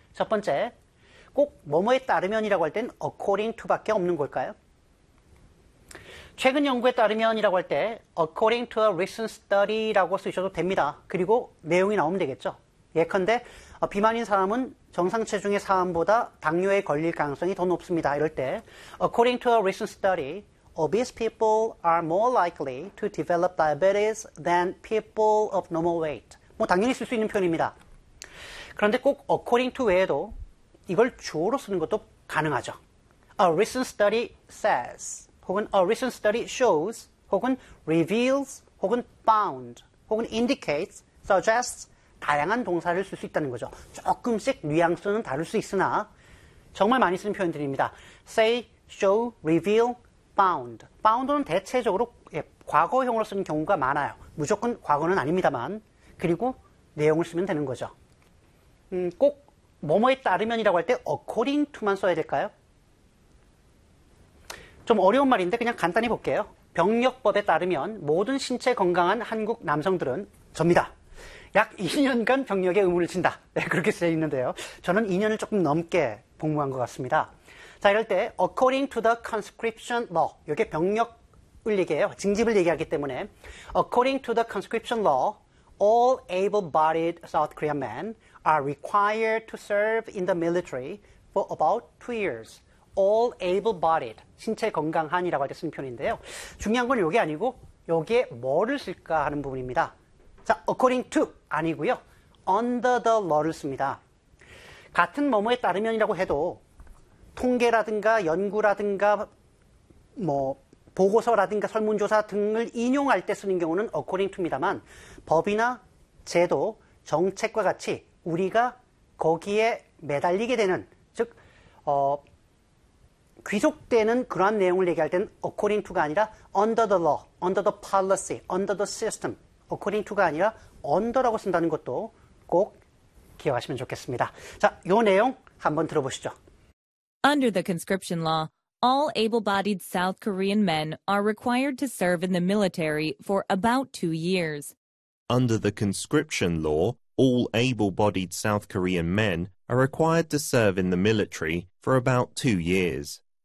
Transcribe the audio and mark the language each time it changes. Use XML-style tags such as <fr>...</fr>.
<ko>첫 번째, 꼭 뭐뭐에 따르면이라고 할 땐 according to밖에 없는 걸까요? 최근 연구에 따르면이라고 할 때</ko> <en>according to a recent study</en> <ko>라고 쓰셔도 됩니다. 그리고 내용이 나오면 되겠죠. 예컨대 비만인 사람은 정상 체중의 사람보다 당뇨에 걸릴 가능성이 더 높습니다. 이럴 때</ko> <en>according to a recent study, obese people are more likely to develop diabetes than people of normal weight.</en> <ko>뭐 당연히 쓸 수 있는 표현입니다. 그런데 꼭 according to 외에도 이걸 주어로 쓰는 것도 가능하죠.</ko> <en>A recent study says, 혹은 a recent study shows, 혹은 reveals, 혹은 found, 혹은 indicates, suggests,</en> <ko>다양한 동사를 쓸 수 있다는 거죠. 조금씩 뉘앙스는 다를 수 있으나 정말 많이 쓰는 표현들입니다. say, show, reveal, found. found는 대체적으로 과거형으로 쓰는 경우가 많아요. 무조건 과거는 아닙니다만 그리고 내용을 쓰면 되는 거죠. 꼭 뭐뭐에 따르면이라고 할 때 according to만 써야 될까요? 좀 어려운 말인데 그냥 간단히 볼게요. 병역법에 따르면 모든 신체 건강한 한국 남성들은 접니다. 약 2년간 병력의 의무를 진다. 네, 그렇게 쓰여 있는데요. 저는 2년을 조금 넘게 복무한 것 같습니다. 자, 이럴 때</ko> <en>according to the conscription law,</en> <ko>이게 병력을 얘기해요. 징집을 얘기하기 때문에</ko> <en>according to the conscription law, all able-bodied South Korean men are required to serve in the military for about 2 years.</en> <ko>All able-bodied, 신체 건강한이라고 할 때 쓴 표현인데요. 중요한 건 이게 아니고 여기에 뭐를 쓸까 하는 부분입니다. 자, according to 아니고요. under the law를 씁니다. 같은 뭐뭐에 따르면이라고 해도 통계라든가 연구라든가 뭐 보고서라든가 설문조사 등을 인용할 때 쓰는 경우는 according to입니다만 법이나 제도, 정책과 같이 우리가 거기에 매달리게 되는 즉 귀속되는 그러한 내용을 얘기할 때는 according to가 아니라 under the law, under the policy, under the system, according to가 아니라 under라고 쓴다는 것도 꼭 기억하시면 좋겠습니다. 자, 요 내용 한번 들어보시죠.</ko> <en>Under the conscription law, all able-bodied South Korean men are required to serve in the military for about 2 years. Under the conscription law, all able-bodied South Korean men are required to serve in the military for about 2 years.</en>